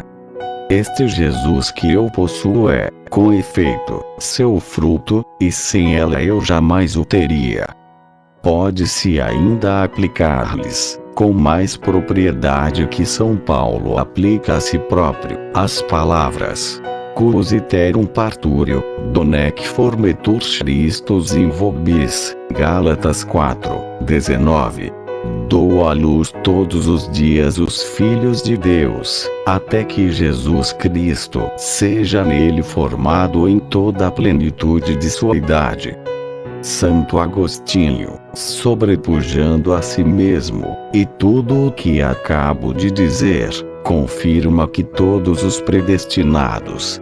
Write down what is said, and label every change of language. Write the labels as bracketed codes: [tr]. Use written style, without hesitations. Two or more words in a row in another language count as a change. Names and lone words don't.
[pt] Este Jesus que eu possuo é, com efeito, seu fruto, e sem ela eu jamais o teria. Pode-se ainda aplicar-lhes, com mais propriedade que São Paulo aplica a si próprio, as palavras: [la] Cus iterum parturio, donec formetur Christus in vobis, [pt] Gálatas 4:19. Dou à luz todos os dias os filhos de Deus, até que Jesus Cristo seja nele formado em toda a plenitude de sua idade. Santo Agostinho, sobrepujando a si mesmo, e tudo o que acabo de dizer, confirma que todos os predestinados,